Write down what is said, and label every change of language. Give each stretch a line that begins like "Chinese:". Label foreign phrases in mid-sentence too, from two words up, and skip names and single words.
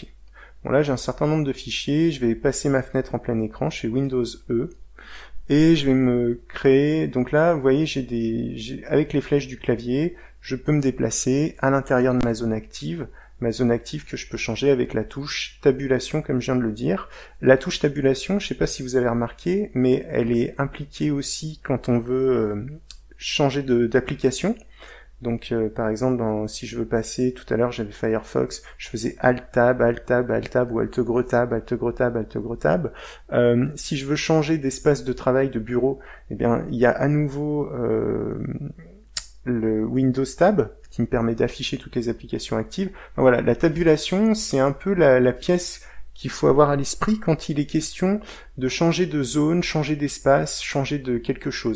French: Bon là, j'ai un certain nombre de fichiers, je vais passer ma fenêtre en plein écran, je fais Windows E, et je vais me créer, donc là, vous voyez, avec les flèches du clavier, je peux me déplacer à l'intérieur de ma zone active que je peux changer avec la touche tabulation, comme je viens de le dire. La touche tabulation, je ne sais pas si vous avez remarqué, mais elle est impliquée aussi quand on veut changer d'application. Donc par exemple, si je veux passer, tout à l'heure j'avais Firefox, je faisais Alt-Tab, Alt-Tab, Alt-Tab ou Alt-Gros-Tab, Alt-Gros-Tab, Alt-Gros-Tab. Si je veux changer d'espace de travail, de bureau, eh bien il y a à nouveau le Windows Tab qui me permet d'afficher toutes les applications actives. Donc, voilà, la tabulation, c'est un peu la pièce qu'il faut avoir à l'esprit quand il est question de changer de zone, changer d'espace, changer de quelque chose.